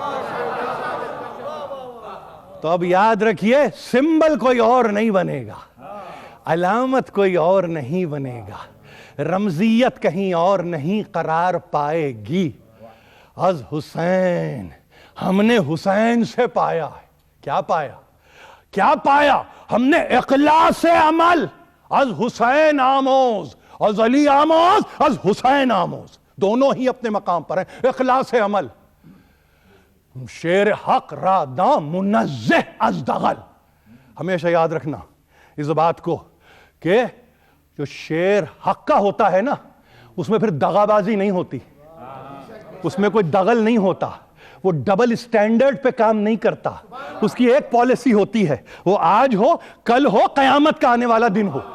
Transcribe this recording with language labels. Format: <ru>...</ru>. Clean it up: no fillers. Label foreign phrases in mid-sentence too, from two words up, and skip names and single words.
<ur>تو اب یاد رکھیے، سمبل کوئی اور نہیں بنے گا، علامت کوئی اور نہیں بنے گا، رمزیت کہیں اور نہیں قرار پائے گی.</ur> <fa>از حسین،</fa> <ur>ہم نے حسین سے پایا ہے. کیا پایا؟ کیا پایا؟ ہم نے اخلاص عمل.</ur> <fa>از حسین آموز، از علی آموز، از حسین آموز،</fa> <ur>دونوں ہی اپنے مقام پر ہیں. اخلاص عمل،</ur> <fa>شیر حق را دام منزہ از دغل.</fa> <ur>ہمیشہ یاد رکھنا اس بات کو کہ جو شیر حق کا ہوتا ہے نا، اس میں پھر دغا بازی نہیں ہوتی، اس میں کوئی دغل نہیں ہوتا، وہ</ur> <en>double standard</en> <ur>پہ کام نہیں کرتا. اس کی ایک پالیسی ہوتی ہے، وہ آج ہو، کل ہو، قیامت کا آنے والا دن ہو.</ur>